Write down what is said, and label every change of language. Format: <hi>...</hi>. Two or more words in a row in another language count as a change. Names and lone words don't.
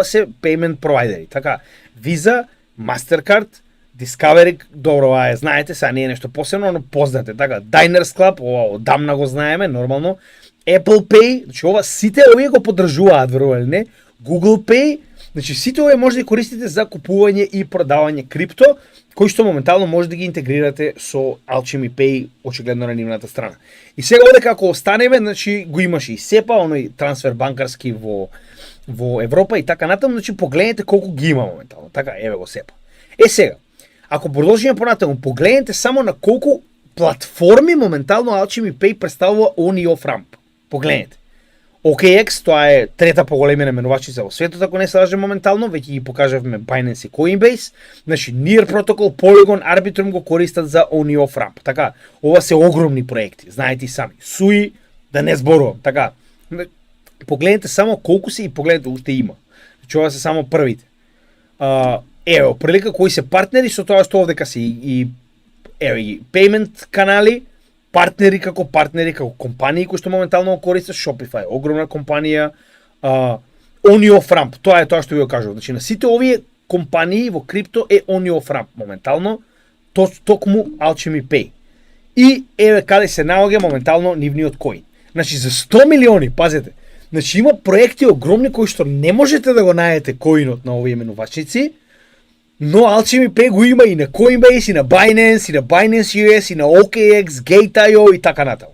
<mk>Ова се</mk> <en>payment provideri,</en> <mk>така. Visa, Mastercard, Discovery, добро, знаете, сега не е нешто посебно, но познате, така, Diners Club, ова одамна го знаеме, нормално, Apple Pay, значи ова сите овие го поддржуваат, верували не, Google Pay, значи сите овие може да ги користите за купување и продавање крипто, кои што моментално може да ги интегрирате со Alchemy Pay, очигледно на нивната страна. И сега овде како останеме, значи го имаше и СЕПА, оној трансфер банкарски во Европа и така натаму, значи погледнете колку ги има моментално. Така, еве го СЕПА. Сега, ако продолжиме понатаму, погледнете само на колку платформи моментално Alchemy Pay представува on и</mk> <en>off ramp.</en> <mk>Погледнете. OKX, тоа е трета поголемија наменувачица во светот, ако не се лажем моментално, веќе ги покажавме Binance и Coinbase. Значи, Near Protocol, Polygon, Arbitrum го користат за on и</mk> <en>off ramp.</en> <mk>Така, ова се огромни проекти, знаете и сами. Sui, да не зборувам. Така, погледнете само колку се и погледнете уште има. Значи, ова се само првите. Ево, прилика кои се партнери со тоа што овдека се и payment канали, партнери како компании кои што моментално го користат. Shopify, огромна компанија, on и</mk> <en>off ramp,</en> <mk>тоа е тоа што ви го кажувам. Значи на сите овие компании во крипто е on и</mk> <en>off ramp</en> <mk>моментално, токму Alchemy Pay. И еве каде се наоѓа моментално нивниот коин. Значи за 100 милиони, пазете. Значи има проекти огромни кои што не можете да го најдете коинот на овие менувачници, но Alchemy Pay го има и на Coinbase, и на Binance, и на Binance US, и на OKX, Gate.io и така натаму.</mk>